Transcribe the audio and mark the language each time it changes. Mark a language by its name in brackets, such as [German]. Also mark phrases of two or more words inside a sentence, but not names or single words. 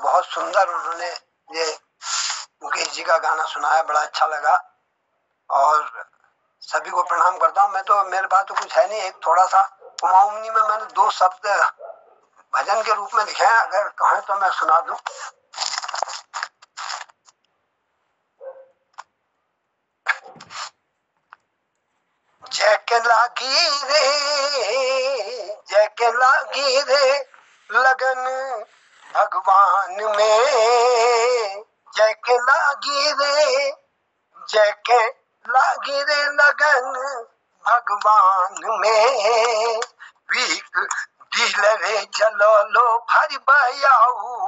[Hindi] बहुत सुंदर उन्होंने ये मुकेश जी का गाना सुनाया, बड़ा अच्छा लगा और सभी को प्रणाम करता हूँ। मैं तो, मेरे पास तो कुछ है नहीं, एक थोड़ा सा कुमाऊनी में मैंने 2 शब्द भजन के रूप में लिखे हैं, अगर कहें तो मैं सुना दूं। [Kumaoni] जैके लागी रे लगन भगवान में, जैके लागी रे लगन भगवान में, वीक दिल रे जलो लो भरी बयाऊ